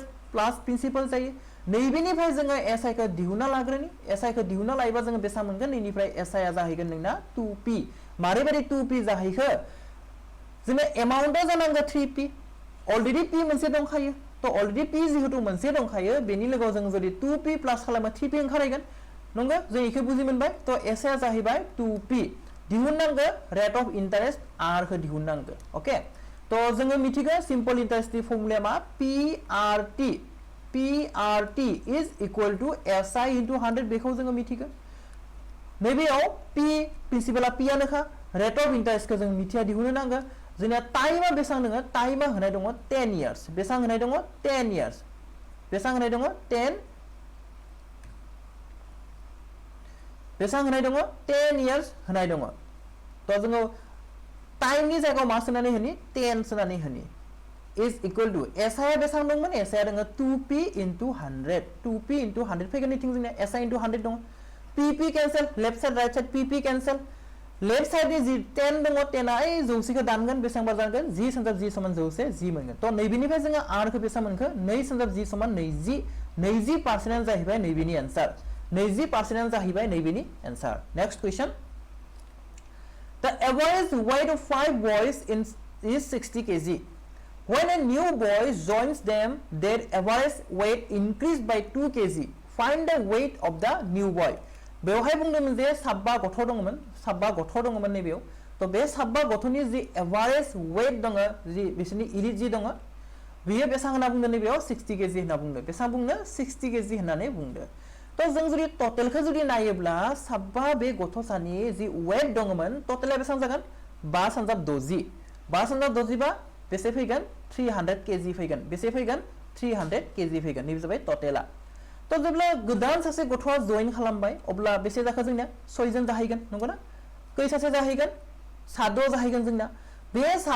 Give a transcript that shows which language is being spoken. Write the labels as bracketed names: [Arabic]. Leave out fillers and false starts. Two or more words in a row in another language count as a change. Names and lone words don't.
[English] plus principal [Bodo] जायो नैबेनिफ्राय जोङो एसआइ खौ दिहुनना लाग्रोनि एसआइ खौ दिहुनना लायोबा जोङो बेसां मोनगोन नैनिफ्राय एसआइ आ जाहैगोन नोंना 2p मारैबायदि 2p जाहैखो जोंना एमाउन्टआ जानांगौ 3p अलरेडी p मोनसे दंखायो तो अलरेडी p जिहेतु मोनसे दंखायो बेनि लोगोआव जों जुदि 2p प्लस खालामो 3p ओंखारगोन नंगौ जों इखौ बुजि मोनबाय तो एसआइ आ जाहैबाय 2p दिहुननांगौ [English] rate of interest [Bodo] r खौ दिहुननांगौ ओके तो जोङो मिथिगौ [English] simple interestनि formulaया [Bodo] मा [English] PRT is equal to SI into 100 [Bodo] बेखौ जोङो मिथिगौ नैबेयाव p प्रिन्सिपाला p आनोखा [English] rate of interestखौ [Bodo] जों मिथिया दिहुननो नांगौ जोंना टाइमा बेसां दङ टाइमा होनाय दङ [English] 10 years [Bodo] बेसां होनाय दङ [English] 10 years [Bodo] बेसां होनाय दङ 10 बेसां होनाय दङ [English] 10 years [Bodo] होनाय दङ तो जोङो टाइमनि जायगायाव मा सोनानै होनि 10 सोनानै होनि [English] is equal to SI [Bodo] बेसां दंमोन SI दङ [English] 2p into 100 2p into 100 [Bodo] फैगोन निथिं जोंना [English] SI into 100 [Bodo] दङ [English] PP cancel left side right side PP cancel left side [Bodo] नि 10 दङ 10 आ ए 100 खौ दानगोन बेसां बार जागोन g संजाब g समान 100 g मोनगोन तो नैबेनिफ्राय जोङो r खौ बेसां मोनखो 2 संजाब g समान 20% जाहैबाय नैबेनि आन्सार 20% जाहैबाय नैबेनि आन्सार [English] next question the average weight of 5 boys is 60 kg when a new boy joins them their average weight increased by 2 kg find the weight of the new boy [Bodo] बेवहाय बुंदोंमोन जे साबा गथ' दङमोन नैबेयाव तो बे साबा गथ'नि जि [English] average weight [Bodo] दङ जि बिसोरनि इलिट जि दङ बियो बेसां होनना बुंदों नैबेयाव 60 केजि होनना बुंदों बेसां बुंदों 60 केजि होननानै बुंदों तो जों जुदि टोटलखौ जुदि नायोब्ला साबा बे गथ'सानि जि वेट दङमोन टोटला बेसां जागोन 5 संजाब 60 5 संजाब 60 बा बेसे फैगोन 300 केजि फैगोन बेसे फैगोन 300 केजि फैगोन नैबे जाबाय टोटला तो जेब्ला गोदान सासे गथ'आ जइन खालामबाय अब्ला बेसे जाखो जोंना 6 जन जाहैगोन नंगौना खै सासे जाहैगोन 7 जाहैगोन जोंना बे